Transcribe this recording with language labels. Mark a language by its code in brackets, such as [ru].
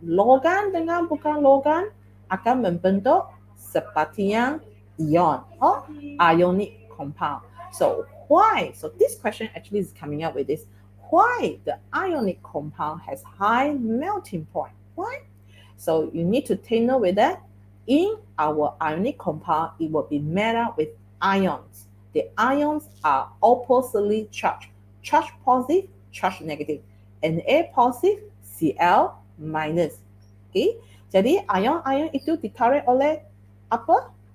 [ms] Logam dengan bukan logam akan membentuk seperti yang ion or ionic compound. [en] So why? So this question actually is coming up with this. Why the ionic compound has high melting point? Why? So you need to take note with that. In our ionic compound, it will be made up with ions. The ions are oppositely charged. Charge positive, charge negative. Na positive, Cl minus. Okay? [ms] Jadi ion-ion itu ditarik oleh apa?